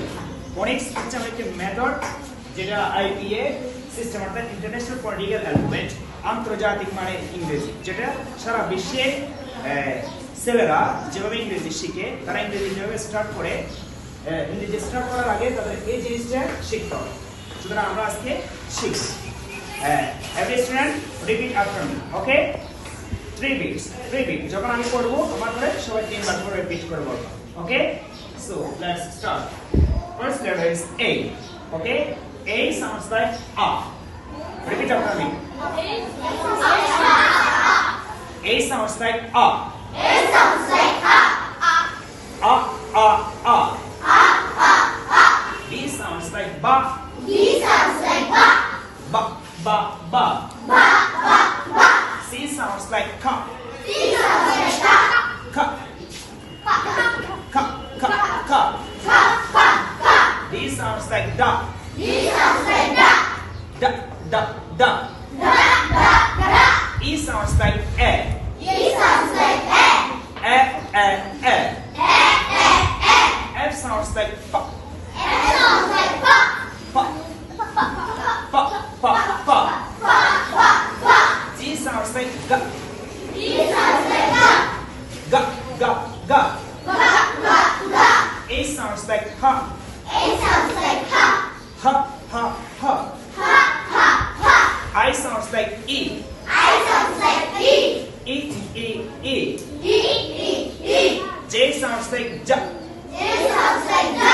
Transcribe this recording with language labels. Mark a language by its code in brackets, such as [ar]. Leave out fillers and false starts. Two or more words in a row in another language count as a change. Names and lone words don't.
[bn] ফনিক্স হচ্ছে একটা মেথড যেটা [en] IPA system [bn] অর্থাৎ [en] International Phonetical Alphabet, [bn] আন্তর্জাতিক মানে ইংরেজি, যেটা সারা বিশ্বে ছেলেরা যেভাবে ইংরেজি শিখে, তারা ইংরেজি যেভাবে স্টার্ট করে, ইংরেজি স্টার্ট করার আগে তাদের এই জিনিসটা শিখতে হবে। সুতরাং আমরা আজকে শিখছি। [en] every student repeat after me, okay? [bn] 3 beats যখন আমি করব আমার পরে সবাই 3 বার করে রিপিট করে বলবো, ওকে? [en] so let's start. first letter is A, okay? A sounds like a. Repeat after me. A sounds like a. A sounds like a. A. B sounds like ba. B sounds like ba. Ba. Ba ba ba. C sounds like ka. C sounds like ka. Ka. Ka ka Ka. Ka. Ka. ka ka ka. D sounds like da. D sounds like da. Da. Da. Da. Da da da. E sounds like e. E sounds like e. E. E. E. E e e. F sounds like fa. F sounds like fa. Fa. Fa Fa. Fa. Fa. fa fa fa. G sounds like ga. G sounds like ga. Ga. Ga. Ga. Ga ga ga. A sounds like ha. A sounds like ha. Ha. Ha. Ha. Ha ha ha. I sounds like e. I sounds like e. E. E. E. E e e. J sounds like ja. J sounds like ja.